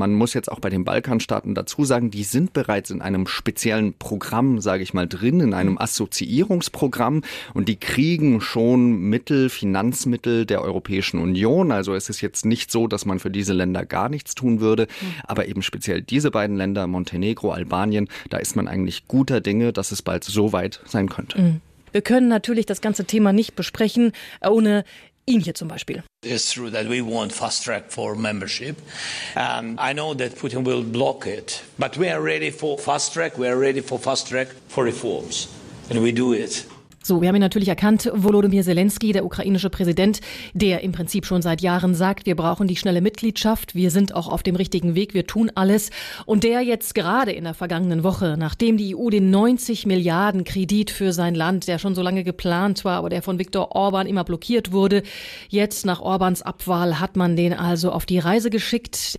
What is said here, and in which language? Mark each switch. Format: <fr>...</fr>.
<de>Man muss jetzt auch bei den Balkanstaaten dazu sagen, die sind bereits in einem speziellen Programm, sage ich mal, drin, in einem Assoziierungsprogramm und die kriegen schon Mittel, Finanzmittel der Europäischen Union. Also es ist jetzt nicht so, dass man für diese Länder gar nichts tun würde, aber eben speziell diese beiden Länder, Montenegro, Albanien, da ist man eigentlich guter Dinge, dass es bald so weit sein könnte. Wir können natürlich das ganze Thema nicht besprechen, ohne ihn hier zum Beispiel.</de> <en>It's true that we want fast track for membership. I know that Putin will block it, but we are ready for fast track. We are ready for fast track for reforms, and we do it.</en> <de>So, wir haben ihn natürlich erkannt, Volodymyr Zelensky, der ukrainische Präsident, der im Prinzip schon seit Jahren sagt, wir brauchen die schnelle Mitgliedschaft, wir sind auch auf dem richtigen Weg, wir tun alles. Und der jetzt gerade in der vergangenen Woche, nachdem die EU den 90 Milliarden Kredit für sein Land, der schon so lange geplant war, aber der von Viktor Orban immer blockiert wurde, jetzt nach Orbans Abwahl hat man den also auf die Reise geschickt.</de>